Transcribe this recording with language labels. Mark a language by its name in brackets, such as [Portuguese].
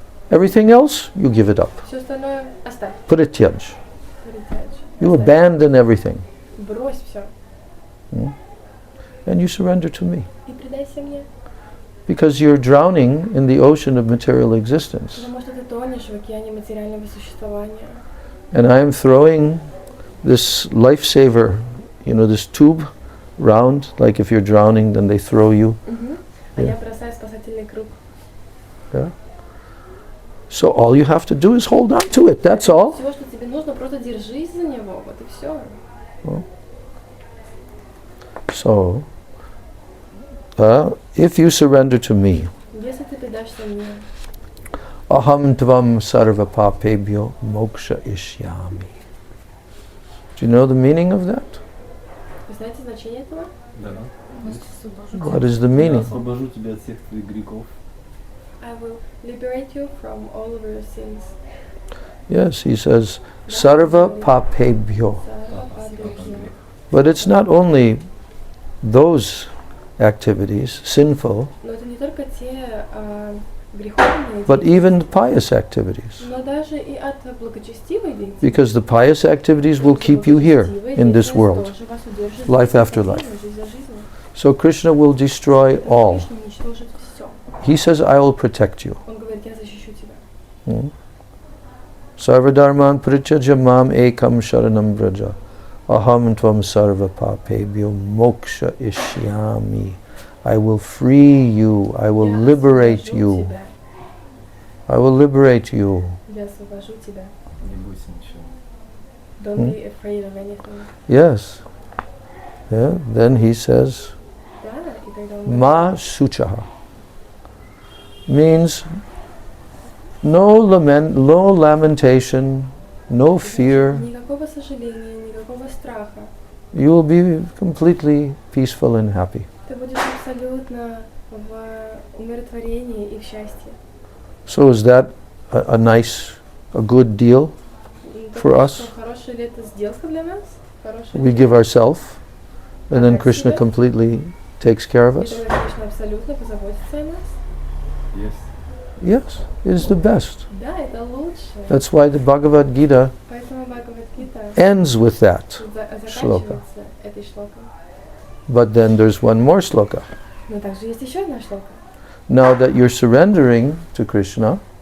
[English] Everything else, you give it up. [Russian] Все остальное оставь. [Sanskrit] Parityaj. [Russian] Притяжь. [English] You [Russian] Оставь. [English] abandon everything [Russian] Брось все [English] and you surrender to me. [Russian] и предайся мне. [English] Because you're drowning in the ocean of material existence. [Russian] Потому что ты тонешь в океане материального существования. [English] And I am throwing this lifesaver, this tube round, like if you're drowning, then they throw you. [Russian] А я бросаю спасательный круг. [English] Yeah. So all you have to do is hold on to it. That's all. [Russian] Все, что тебе нужно, просто держись за него. Вот и все. [English] So, if you surrender to me, [Russian] Если ты предашься мне, [Sanskrit] aham tvam sarva papebhyo moksha ishyami. [English] Do you know the meaning of that? [Russian] вы знаете значение этого? Да. [English] What is the meaning? [Russian] Освобожу тебя от всех твоих грехов. [English] I will liberate you from all of your sins. Yes, he says [Sanskrit] sarva papebhyo. Сарва Падрабхи. [English] But it's not only those activities, sinful, [Russian] Но это не только те греховные [English] but [Russian] деятельности, [English] even pious activities. [Russian] но даже и от благочестивой деятельности. [English] Because the pious activities will keep you here in this world, life after life. So Krishna will destroy all. He says, I will protect you. [Russian] Он говорит, я защищу тебя. [Sanskrit] Sarvadharman parityajya mam ekam sharanam vraja. Aham tvam sarva papebhyo moksha ishyami. [English] I will free you. I will [Russian] Я [English] liberate [Russian] освобожу [English] you. [Russian] тебя. [English] I will liberate you. [Russian] Я освобожу тебя. Не бойся ничего. [English] Don't be afraid of anything. Yes. Yeah. Then he says, [Russian] Да, и тогда он [English] Ma suchaha means no lamentation, no fear. [Russian] никакого сожаления, никакого страха. [English] You will be completely peaceful and happy. [Russian] Ты будешь абсолютно в умиротворении и в счастье. [English] So is that a good deal for us? [Russian] Хорошая ли это сделка для нас? Хорошая [English] We [Russian] ли? [English] give ourselves, and then Krishna [Russian] Спасибо. [English] completely takes care of [Russian] И [English] us. [Russian] тогда Кришна абсолютно позаботится о нас. [English] Yes. Yes, it is the best. [Russian] Да, это лучше. [English] That's why the Bhagavad Gita [Russian] Поэтому Бхагавад-гита [English] ends with that. [Russian] заканчивается этой шлокой. [English] But then there's one more sloka. [Russian] Но также есть еще одна шлока. [English] Now that you're surrendering to Krishna,